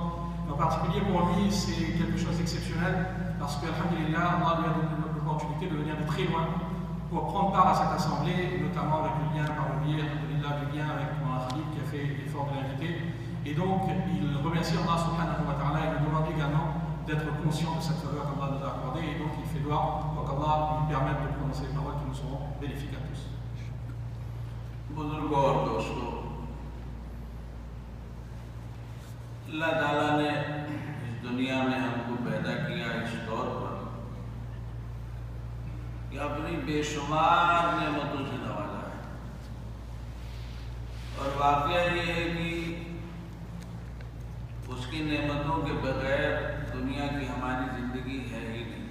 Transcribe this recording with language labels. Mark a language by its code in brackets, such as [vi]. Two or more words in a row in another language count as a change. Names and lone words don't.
[fr] En particulier pour lui, c'est quelque chose d'exceptionnel parce que, alhamdulillah, Allah lui a donné l'opportunité de venir de très loin pour prendre part à cette assemblée, notamment avec le lien par le biais, alhamdulillah, du lien avec mon Khalid qui a fait l'effort de l'inviter. Et donc, il remercie [ar] الله سبحانه وتعالى [fr] et nous demande également d'être conscient de cette faveur qu'Allah nous a accordée. Et donc, il fait doigt pour qu'Allah lui permette de prononcer les paroles qui nous seront bénéfiques à tous. [ur] بزرگوں اور دوستوں، اللہ تعالیٰ نے اس دنیا میں ہم کو پیدا کیا اس طور پر کہ اپنی بے شمار نعمتوں سے نوازا ہے، اور واقعہ یہ ہے کہ اس کی نعمتوں کے بغیر دنیا کی ہماری زندگی ہے ہی نہیں۔